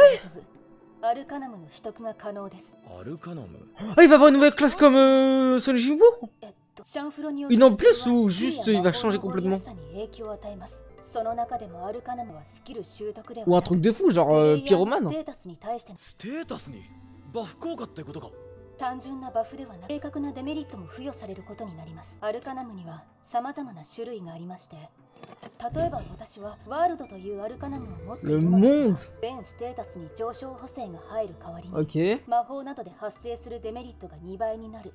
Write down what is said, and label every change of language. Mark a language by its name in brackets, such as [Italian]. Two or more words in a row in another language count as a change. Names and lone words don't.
[French] Ah il va avoir une nouvelle classe comme Sonic Jimbo? Une en plus ou juste il va changer complètement? Ou un truc de fou, genre pyromane. [Japanese] 単純なバフではなく、正確なデメリットも付与されることになります。アルカナムには様々な種類がありまして、例えば私はワールドというアルカナムを持っているのですが、全ステータスに上昇補正が入る代わりに、魔法などで発生するデメリットが2倍になる。